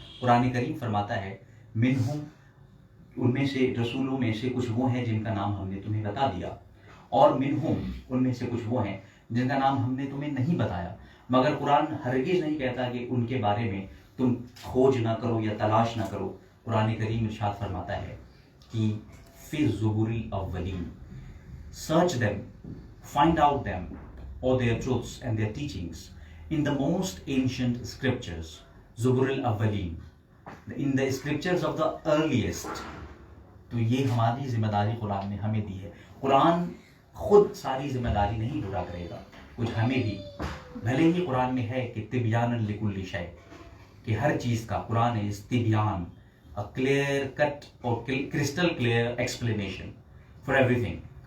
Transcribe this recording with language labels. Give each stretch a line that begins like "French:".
Urdu: قرآن کریم فرماتا ہے منہم، ان میں سے رسولوں میں سے کچھ وہ ہیں جن کا نام ہم نے تمہیں بتا دیا، اور منہم، ان میں سے کچھ وہ ہیں جن کا نام ہم نے تمہیں نہیں بتایا. مگر قرآن ہرگز نہیں کہتا کہ ان کے بارے میں تم کھوج نہ کرو یا تلاش نہ کرو. قرآن کریم ارشاد فرماتا ہے کہ
Arabic: فی الزبر الاولین،
English: search them, find out them or their truths and their teachings in the most ancient scriptures, Zubur al-Awwalin, in the scriptures of the earliest.
Urdu: تو یہ ہماری ذمہ داری قرآن نے ہمیں دی ہے. قرآن خود ساری ذمہ داری نہیں پورا کرے گا، کچھ ہمیں بھی، بھلے ہی قرآن میں ہے کہ
Arabic: تبیان لکل شیء،
Urdu: کہ ہر چیز کا قرآن
English: is تبیان، a clear cut
Urdu: اور
English: crystal clear explanation for everything.